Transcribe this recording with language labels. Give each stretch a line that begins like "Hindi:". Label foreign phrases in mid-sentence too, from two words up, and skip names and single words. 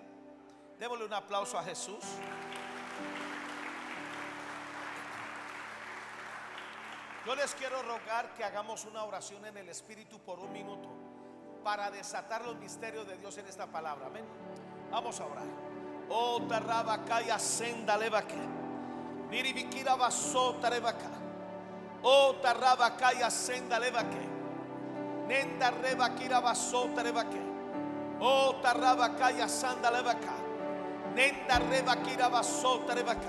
Spanish: Démosle un aplauso a Jesús. Yo les quiero rogar que hagamos una oración en el Espíritu por un minuto para desatar los misterios de Dios en esta palabra. Amén. Vamos a orar. Oh, tarrabacaya senda levaque. Miribikira basota levaca. Oh, tarrabacaya senda levaque. Nenda rebakira basota levaque. Oh, tarrabacaya sanda levaca. Nenda rebakira basota levaca.